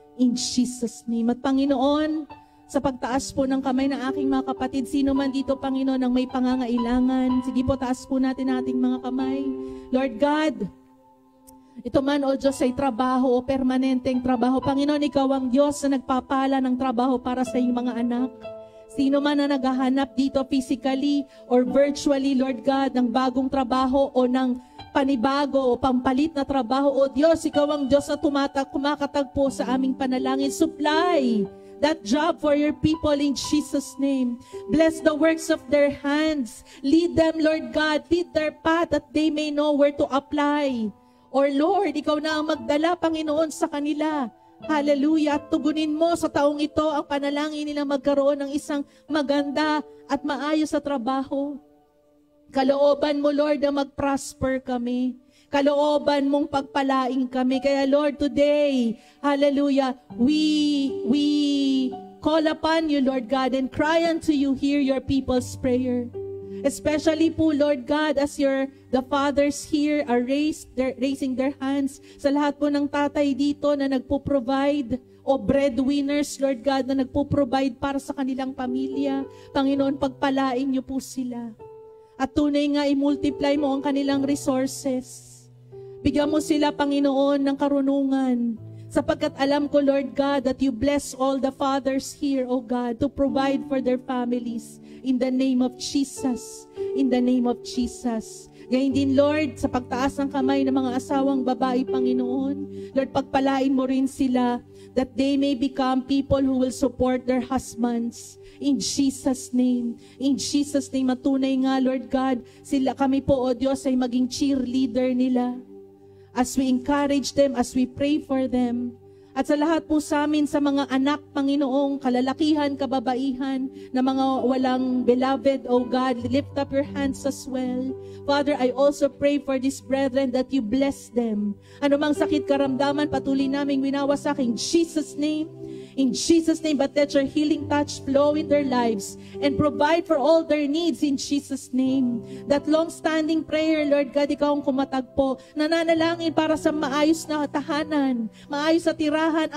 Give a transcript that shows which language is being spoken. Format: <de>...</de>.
<en>In Jesus' name.</en> <tl>At Panginoon, sa pagtaas po ng kamay ng aking mga kapatid, sino man dito, Panginoon, ang may pangangailangan, sige po, taas po natin ating mga kamay. Lord God, ito man, O Diyos, ay trabaho o permanenteng trabaho. Panginoon, Ikaw ang Diyos na nagpapala ng trabaho para sa iyong mga anak. Sino man na naghahanap dito physically or virtually, Lord God, ng bagong trabaho o ng panibago o pampalit na trabaho, O Diyos, Ikaw ang Diyos na kumakatagpo sa aming panalangin.</tl> <en>Supply that job for your people in Jesus' name. Bless the works of their hands. Lead them, Lord God. Lead their path that they may know where to apply.</en> <tl>Or Lord, Ikaw na ang magdala, Panginoon, sa kanila. Hallelujah. At tugunin mo sa taong ito ang panalangin nila magkaroon ng isang maganda at maayos sa trabaho. Kalooban mo, Lord, na mag-prosper kami. Kalooban mong pagpalaing kami.</tl> <en>Kaya Lord, today, hallelujah, we call upon you, Lord God, and cry unto you, hear your people's prayer.</en> <tl>Especially po, Lord God, as the fathers here are raising their hands sa lahat po ng tatay dito na nagpo-provide o breadwinners, Lord God, na nagpo-provide para sa kanilang pamilya. Panginoon, pagpalain niyo po sila. At tunay nga, i-multiply mo ang kanilang resources. Bigyan mo sila, Panginoon, ng karunungan.</tl> <en>Sapagkat alam ko, Lord God, that you bless all the fathers here, O God, to provide for their families. In the name of Jesus. In the name of Jesus.</en> <tl>Gayun din, Lord, sa pagtaas ng kamay ng mga asawang babae, Panginoon, Lord, pagpalain mo rin sila that they may become people who will support their husbands. In Jesus' name. In Jesus' name, matunay nga, Lord God, kami po, O Diyos, ay maging cheerleader nila.</tl> <en>As we encourage them, as we pray for them.</en> <tl>At sa lahat po sa amin, sa mga anak, Panginoong, kalalakihan, kababaihan, na mga walang beloved, O God, lift up your hands as well.</tl> <en>Father, I also pray for these brethren that you bless them.</en> <tl>Ano mang sakit karamdaman, patuloy naming winawasak in Jesus' name.</tl> <en>In Jesus' name, but let your healing touch flow in their lives and provide for all their needs in Jesus' name.</en> <tl>That long-standing prayer, Lord God, Ikaw ang kumatagpo. Nananalangin para sa maayos na tahanan, maayos na tirahan.</tl>